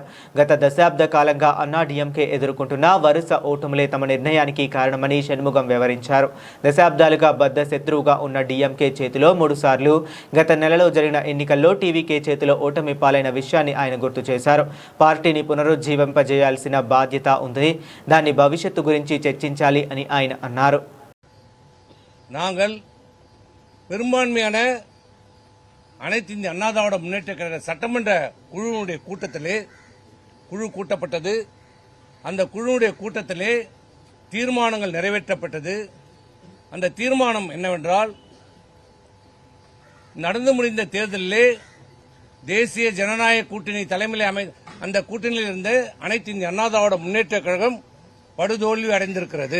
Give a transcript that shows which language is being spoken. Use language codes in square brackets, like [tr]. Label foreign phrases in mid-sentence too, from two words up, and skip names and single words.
[te] గత దశాబ్ద కాలంగా అన్నా డీఎంకే ఎదుర్కొంటున్న వరుస ఓటములే తమ నిర్ణయానికి కారణమని షణ్ముగం వివరించారు. దశాబ్దాలుగా బద్ద శత్రువుగా ఉన్న డీఎంకే చేతిలో 3 సార్లు, గత నెలలో జరిగిన ఎన్నికల్లో టీవీకే చేతిలో ఓటమి పాలైన విషయాన్ని ఆయన గుర్తు చేశారు. పార్టీని పునరుజ్జీవింపజేయాల్సిన బాధ్యత ఉంది. దాని భవిష్యత్తు గురించి చర్చించాలి అని ఆయన అన్నారు. [ta] நாங்கள் பெரும்பான்மையான அனைத்து இந்திய அண்ணா திராவிட முன்னேற்ற கழக சட்டமன்ற குழுவினுடைய குழு கூட்டப்பட்டது. அந்த குழுவுடைய கூட்டத்திலே தீர்மானங்கள் நிறைவேற்றப்பட்டது. அந்த தீர்மானம் என்னவென்றால், நடந்து முடிந்த தேர்தலிலே தேசிய ஜனநாயக கூட்டணி தலைமையில் அந்த கூட்டணியில் இருந்த அனைத்து இந்திய அண்ணா திராவிட முன்னேற்ற கழகம் படுதோல்வி அடைந்திருக்கிறது.